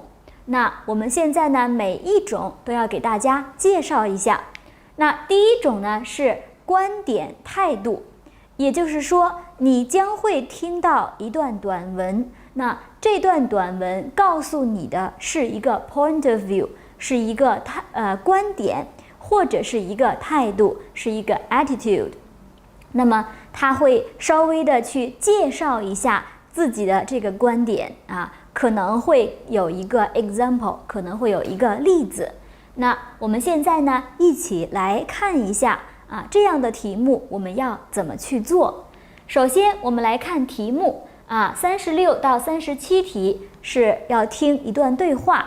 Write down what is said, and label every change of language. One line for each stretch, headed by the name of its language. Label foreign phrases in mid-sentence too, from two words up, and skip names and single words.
Chinese: 那我們現在呢，每一種都要給大家介紹一下。那第一種呢是觀點態度，也就是說，你將會聽到一段短文，那這段短文告訴你的是一個
English: point of view，
Chinese: 是一個觀點，或者是一個態度，是一個 attitude。那麼他會稍微的去介紹一下自己的這個觀點可能會有一個 example，可能會有一個例子。那我們現在呢，一起來看一下這樣的題目我們要怎麼去做。首先我們来看題目36到37题是要听一段對話。